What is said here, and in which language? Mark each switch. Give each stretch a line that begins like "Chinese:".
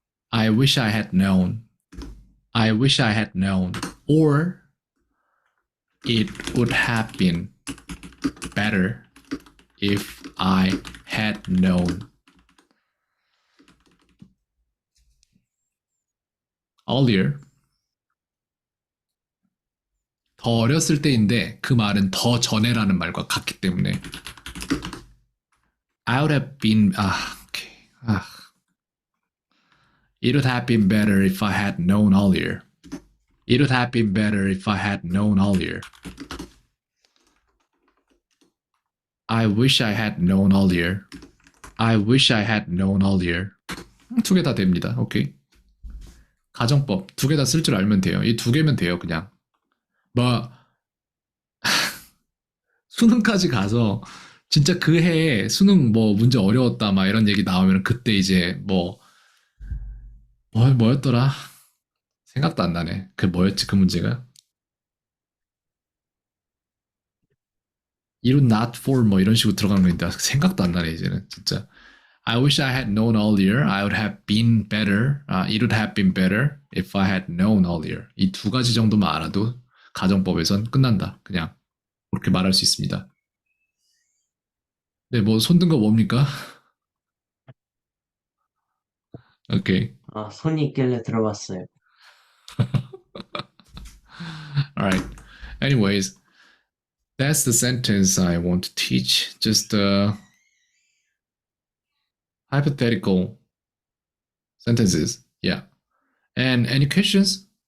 English: I wish I had known. I wish I had known. Or it would have been better if I had known earlier.
Korean: 더 어렸을 때인데 그 말은 더 전에라는 말과 같기 때문에
English: I would have been okay. It would have been better if I had known earlier. It would have been better if I had known earlier. I wish I had known earlier. I wish I had known earlier.
Korean: 두 개 다 됩니다. 오케이. 가정법 두 개 다 쓸 줄 알면 돼요. 이 두 개면 돼요, 그냥. 뭐 수능까지 가서 진짜 그 해에 수능 뭐 문제 어려웠다 막 이런 얘기 나오면 그때 이제 뭐였더라? 생각도 안 나네. 그 뭐였지 그 문제가?
English: It would not for
Korean: 뭐 이런 식으로 들어가는 거인데 생각도 안 나네 이제는 진짜.
English: I wish I had known earlier. I would have been better. It would have been better if I had known earlier.
Korean: 이 두 가지 정도만 알아도 가정법에선 끝난다. 그냥 그렇게 말할 수 있습니다. 네, 뭐 손든 거 뭡니까? 오케이. 손이 있길래 들어봤어요.
English: Alright. Anyways, that's the sentence I want to teach. Just hypothetical sentences. Yeah. And any questions?